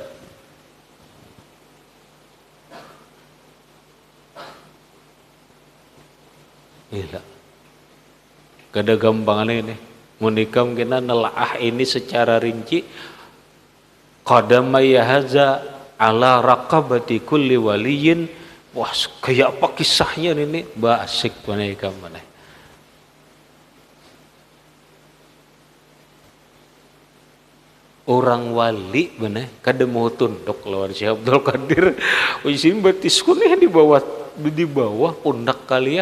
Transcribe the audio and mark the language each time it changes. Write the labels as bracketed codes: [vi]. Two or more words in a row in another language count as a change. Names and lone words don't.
[bjn] Gila. Kada gampang ini. Munikam kena nelaah ini secara rinci. [ar] قدماي هذه على رقبة كل ولي. [bjn] Wah, kayak apa kisahnya ini? Basik munikam mana? Orang wali benar kada mau tunduk lawan Syekh Abdul Qadir. Usin batisku nih di bawah pundak kalian.